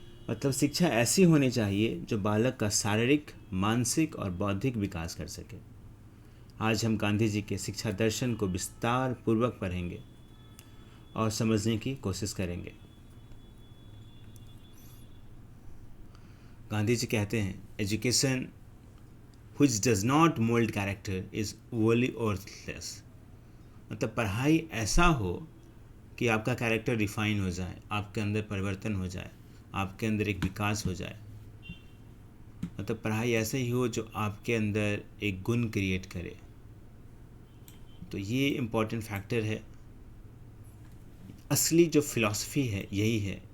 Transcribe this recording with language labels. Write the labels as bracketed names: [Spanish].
[Hindi] मतलब शिक्षा ऐसी होनी चाहिए जो बालक का शारीरिक, मानसिक और बौद्धिक विकास कर सके। आज हम गांधी जी के शिक्षा दर्शन को विस्तार पूर्वक पढ़ेंगे और समझने की कोशिश करेंगे। गांधी जी कहते हैं [English] Education which does not mold character is wholly worthless। [Hindi] मतलब पढ़ाई ऐसा हो कि आपका [English] character refine [Hindi] हो जाए, आपके अंदर परिवर्तन हो जाए, आपके अंदर एक विकास हो जाए। मतलब पढ़ाई ऐसे ही हो जो आपके अंदर एक गुण क्रिएट करे। तो ये [English] important factor [Hindi] है। असली जो फिलॉसफी है यही है।